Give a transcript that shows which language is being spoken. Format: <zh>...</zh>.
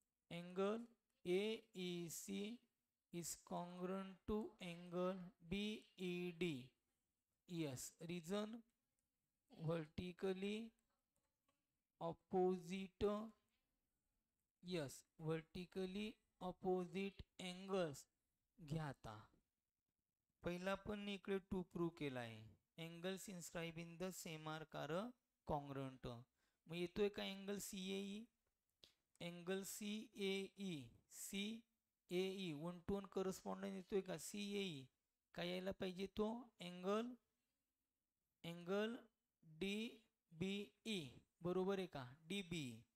<en>Angle AEC is congruent to angle BED. Yes, reason vertically opposite. Yes, vertically opposite angles</en> <mr>घ्या. आता पहिला पण इकडे टू प्रूव्ह केला आहे.</mr> <en>Angles inscribe in the same arc are congruent.</en> <mr>मग येतोय का angle CAE, angle CAE, CAE 1 to 1 correspondence येतोय का, सीएई काय यायला पाहिजे तो, एंगल डीबीई, बरोबर आहे का, डीबीई.</mr>